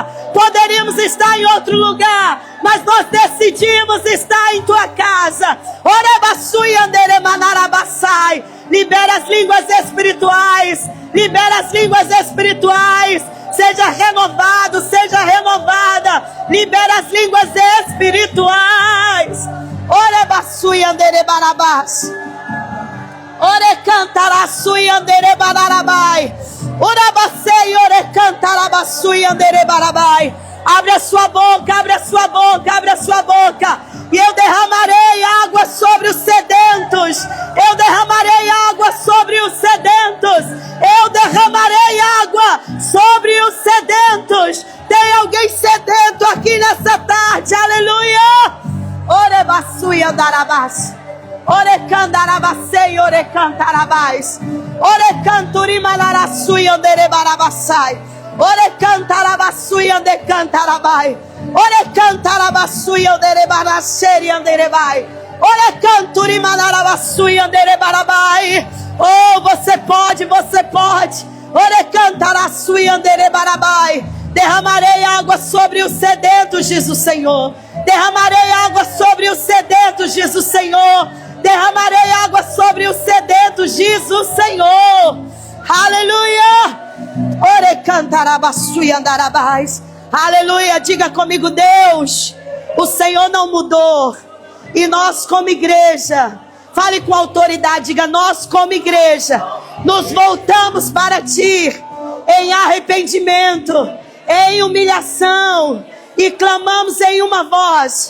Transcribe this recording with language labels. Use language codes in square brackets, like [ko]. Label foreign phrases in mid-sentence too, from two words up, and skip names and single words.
[pt] Poderíamos estar em outro lugar, mas nós decidimos estar em tua casa. Libera as línguas espirituais. Libera as línguas espirituais. Seja renovado, seja renovada. Libera as línguas espirituais. Orebasui andere barabás. Ore cantarasui andere bararabai. Orabasei ore cantarabasui andere barabai. Abre a sua boca, abre a sua boca, abre a sua boca. E eu derramarei água sobre os sedentos. Eu derramarei água sobre os sedentos. Eu derramarei água sobre os sedentos. Tem alguém sedento aqui nessa tarde? Aleluia! Ore basui andarabás. Ore candarabasei, ore cantarabás. Ore canturi malarasui andere barabassai. Ore cantarabasui ande cantarabai. Ore cantarabasui andere barasseri andere bai. Ore canturi malarabasui andere barabai. Oh, você pode, você pode. Ore cantarasui andere barabai. Derramarei água sobre os sedentos, diz o Senhor. Derramarei água sobre os sedentos, diz o Senhor. Derramarei água sobre os sedentos, diz o Senhor. Aleluia. Ore cantarabasui andarabais. Aleluia. Diga comigo, Deus, o Senhor não mudou. E nós como igreja, fale com autoridade, diga, nós como igreja, nos voltamos para Ti em arrependimento, em humilhação, e clamamos em uma voz.